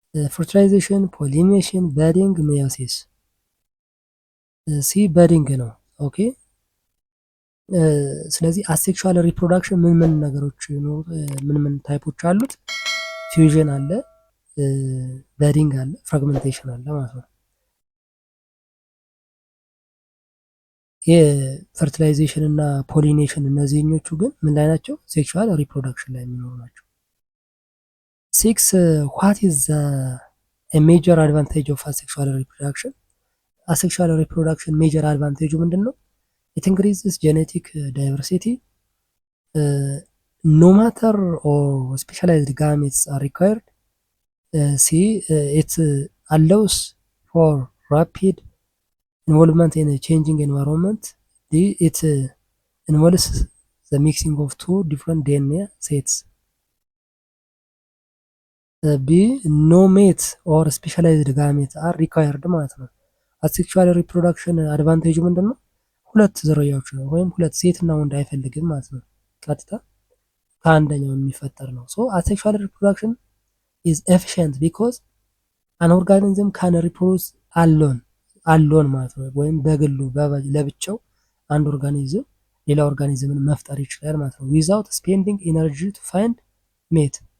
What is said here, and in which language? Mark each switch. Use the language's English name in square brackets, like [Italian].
[Amharic] fertilization, pollination, budding, meiosis። ሲ በዲንግ ነው። ኦኬ ስለዚህ አሴክሹዋል ሪፕሮዳክሽን ምን ምን ነገሮች ምን ምን ታይፖች አሉት? ፊውዥን አለ፣ በዲንግ አለ፣ ፍራግመንቴሽን አለ ማለት ነው። የፈርቲላይዜሽን እና ፖሊኔሽን እነዚህኞቹ ግን ምን ላይ ናቸው? ሴክሹዋል ሪፕሮዳክሽን ላይ የሚኖሩ ናቸው። [English] 6 what is a major advantage of asexual reproduction? [Amharic] አሴክሹዋል ሪፕሮዳክሽን ሜጀር አድቫንቴጁ ምንድን ነው? [English] it increases genetic diversity, no matter or specialized gametes are required. C it allows for rapid involvement in a changing environment. D it involves the mixing of two different DNA sets. B no mate or specialized gametes are required [Amharic] ማለት ነው። አሴክሹዋል ሪፕሮዳክሽን አድቫንቴጁ ምንድን ነው? ሁለት ዝርያዎች ነው ወይም ሁለት ሴትና ወንድ አይፈልግም ማለት ነው። ቀጥታ ከአንደኛው የሚፈጠር ነው። [English] ሶ አሴክሹዋል ሪፕሮዳክሽን ኢዝ ኤፊሽንት ቢኮዝ አን ኦርጋኒዝም ካን ሪፕሮዱስ አሎን [Amharic] ማለት ነው። ወይም በግሉ ለብቻው አንድ ኦርጋኒዝም ሌላ ኦርጋኒዝምን መፍጠር ይችላል ማለት ነው። [English] ዊዛውት ስፔንዲንግ ኢነርጂ ቱ ፋይንድ ሜት።